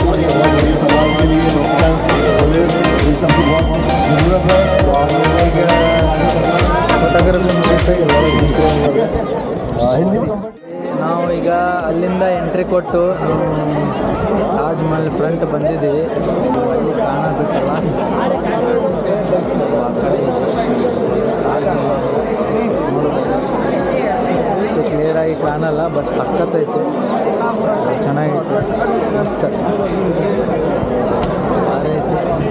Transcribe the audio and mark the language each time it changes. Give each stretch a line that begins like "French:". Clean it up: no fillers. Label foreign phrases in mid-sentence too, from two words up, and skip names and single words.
Hindi: बढ़िया समाज के लिए डॉक्टर्स पुलिस इन सब की बहुत ज़रूरत है. तो आप लोगों के हिंदी
Kannada: ನಾವು ಈಗ ಅಲ್ಲಿಂದ ಎಂಟ್ರಿ ಕೊಟ್ಟು ತಾಜ್ ಮಹಲ್ ಫ್ರಂಟ್ ಬಂದಿದ್ದೀವಿ. ಅಲ್ಲಿ ಕಾಣೋದಕ್ಕಲ್ಲ ಆ ಕಡೆ ತಾಜ್ ಮಹಲ್ ಅಷ್ಟು ಕ್ಲಿಯರಾಗಿ ಕಾಣಲ್ಲ, ಬಟ್ ಸಖತ್ತೈತೆ, ಚೆನ್ನಾಗೈತೆ, ಮಸ್ತ್ ಭಾರಿ ಐತಿ.